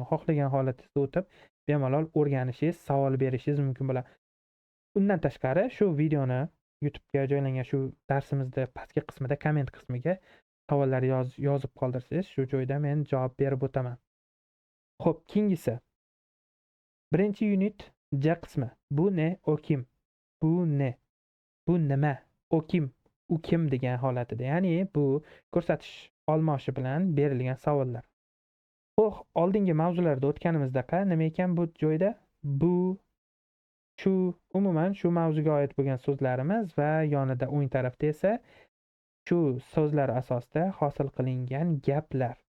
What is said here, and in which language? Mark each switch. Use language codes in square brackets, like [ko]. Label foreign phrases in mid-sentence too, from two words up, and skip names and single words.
[uz] Xohlagan holatingizda o'tib bemalol o'rganishingiz, savol berishingiz mumkin bo'ladi. Undan tashqari shu videoni YouTube'ga joylangan shu darsimizda pastki qismida komment qismiga savollar yozib qoldirsangiz, shu joyda men javob berib o'taman. Xo'p, keyingisi. Birinchi unit J qismi. [tr] Bu ne, o kim? Bu ne? [uz] Bu nima? O kim? U kim degan holatida. Ya'ni bu ko'rsatish olmoshi bilan berilgan savollar. Xo'p, oldingi mavzularda o'tganimizdaqa nima ekan bu joyda? Bu, shu, umuman shu mavzuga oid bo'lgan so'zlarimiz va yonida o'ng tarafda esa shu so'zlar asosida hosil qilingan gaplar.